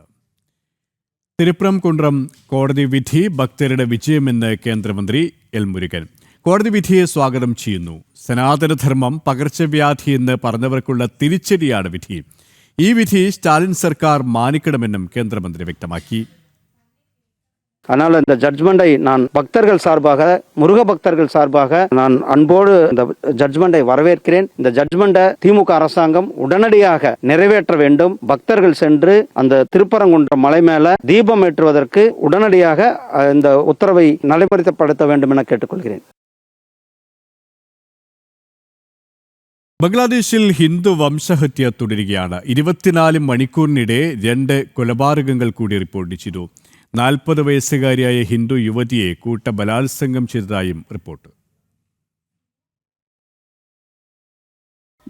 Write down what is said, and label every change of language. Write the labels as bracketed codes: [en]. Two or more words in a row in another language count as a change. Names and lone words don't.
[ml] തിരുപ്രം കുണ്ട്രം കോടതി വിധി ഭക്തരുടെ വിജയമെന്ന് കേന്ദ്രമന്ത്രി എൽ മുരുകൻ. കോടതി വിധിയെ സ്വാഗതം ചെയ്യുന്നു. സനാതനധർമ്മം പകർച്ചവ്യാധി എന്ന് പറഞ്ഞവർക്കുള്ള തിരിച്ചടിയാണ് വിധി. ഈ വിധി സ്റ്റാലിൻ സർക്കാർ മാനിക്കണമെന്നും കേന്ദ്രമന്ത്രി വ്യക്തമാക്കി. [ta] அதனால் இந்த ஜட்ஜ்மெண்டை நான் பக்தர்கள் சார்பாக, முருக பக்தர்கள் சார்பாக நான் அன்போடு இந்த ஜட்ஜ்மெண்டை வரவேற்கிறேன். இந்த ஜட்ஜ்மெண்டை திமுக அரசாங்கம் உடனடியாக நிறைவேற்ற வேண்டும். பக்தர்கள் சென்று அந்த திருப்பரங்குன்றம் மலை மேல தீபம் ஏற்றுவதற்கு உடனடியாக இந்த உத்தரவை நடைமுறைப்படுத்த வேண்டும் என கேட்டுக்கொள்கிறேன். [ml] ബംഗ്ലാദേശിൽ ഹിന്ദു വംശഹത്യ തുടരുകയാണ്. 24 മണിക്കൂറിനിടെ 2 കൊലപാതകങ്ങൾ കൂടി റിപ്പോർട്ട് ചെയ്തു. 40 വയസ്സുകാരിയായ ഹിന്ദു യുവതിയെ കൂട്ടബലാത്സംഗം ചെയ്തതായും റിപ്പോർട്ട്.